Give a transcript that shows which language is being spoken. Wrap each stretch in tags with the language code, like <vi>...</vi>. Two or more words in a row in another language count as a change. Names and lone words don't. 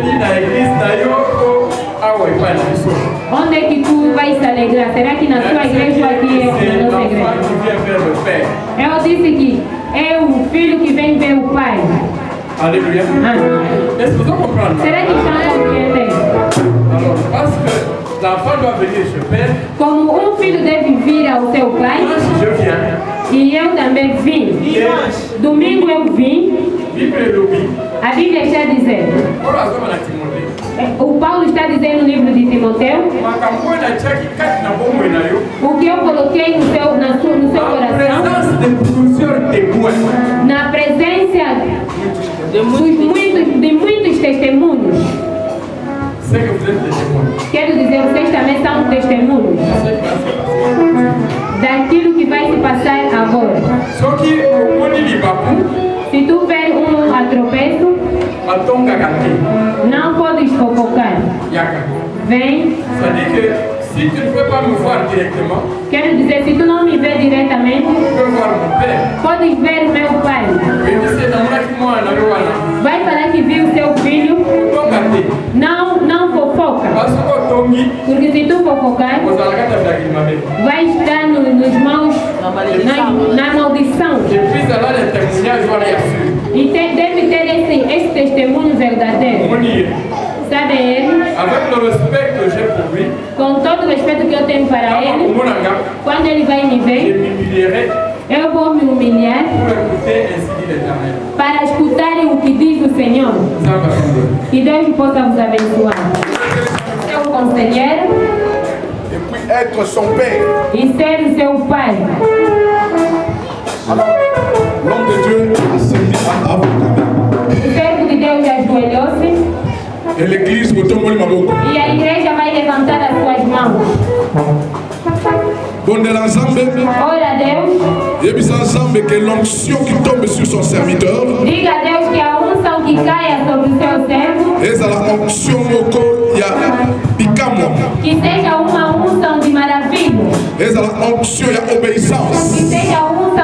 <pt>Onde é que tu vais se alegrar? Será que na sua igreja ou aqui na nossa igreja? Eu disse que é o filho que vem ver o pai. Aleluia. Será que estão compreendendo?</pt> <fr>Alors, parce que l'enfant doit venir chez Père.</fr> <pt>Como um filho deve vir ao seu pai.</pt> <fr>Je viens.</fr> <pt>E eu também vim. Domingo eu vim. A Bíblia está dizendo. O Paulo está dizendo no livro de Timoteu. O que eu coloquei no seu coração. Na presença de muitos testemunhos. Quero dizer, vocês também são testemunhos daquilo que vai se passar agora. Se tu ver um atropeço, não podes fofocar. Vem.</pt> <fr>Si tu ne peux pas me voir directement,</fr> <pt>quero dizer, se tu não me vê diretamente,</pt> <fr>tu peux voir mon père.</fr> <pt>Podes ver meu pai. Vai falar que viu seu filho. Não fofoca. Porque se tu fofocar, vai estar nos mãos na maldição. E deve ter esse testemunho verdadeiro. Sabe ele?</pt> <fr>Avec le respect que j'ai pour lui,</fr> <pt>com todo o respeito que eu tenho para ele, quando ele vai me ver, eu vou me humilhar para escutarem o que diz o Senhor. Que Deus possa vos abençoar. Seu conselheiro</pt> <fr>et puis être son père.</fr> <pt>E ser o seu pai.</pt> <fr>Alors, l'homme de Dieu ascendit à vous.</fr> <pt>O servo de Deus ajoelhou-se.</pt> <fr>Et l'église</fr> <pt>e a igreja vai levantar as suas mãos. Ora a Deus.</pt> <fr>Que l'onction qui tombe sur son serviteur.</fr> <pt>Diga a Deus que a unção que caia sobre o seu servo. Que seja uma unção de maravilha. Que seja</pt>